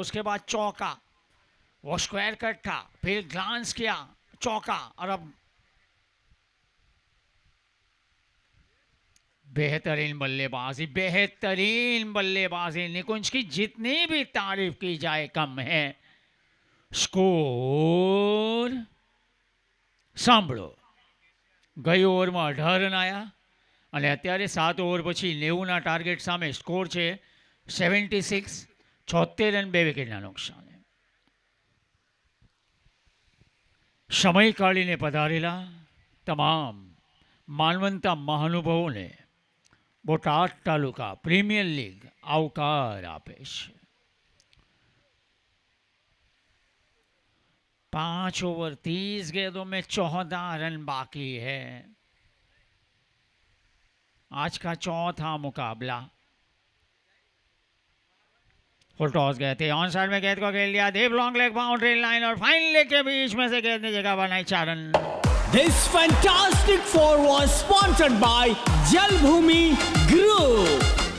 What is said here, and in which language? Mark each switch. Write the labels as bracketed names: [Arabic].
[Hindi] उसके बाद चौका, वो स्क्वायर कट था, फिर ग्लांस किया, चौका, और अब बेहतरीन बल्लेबाजी, बेहतरीन बल्लेबाजी निकुंज की। जितनी भी तारीफ की जाए कम है। [Gujarati] स्कोर સાંભળો, ગઈ ઓવરમાં 18 રન આવ્યા અને અત્યારે 7 ઓવર પછી 90ના ટાર્ગેટ સામે સ્કોર છે 76, 76 રન 2 વિકેટના નુકસાને. સમય કાઢીને પધારેલા તમામ માનવંતા મહાનુભાવોને બોટાદ તાલુકા પ્રીમિયર લીગ આવકાર આપે છે. [Hindi] 5 ओवर 30 गेंदों में 14 रन बाकी है. आज का चौथा मुकाबला. फुल टॉस गए थे, ऑन साइड में गेंद को खेल दिया, deep long leg boundary line और फाइन लेग के बीच में से गेंद ने जगह बनाई 4 run. [English] This fantastic four was sponsored by Jalbhumi Group.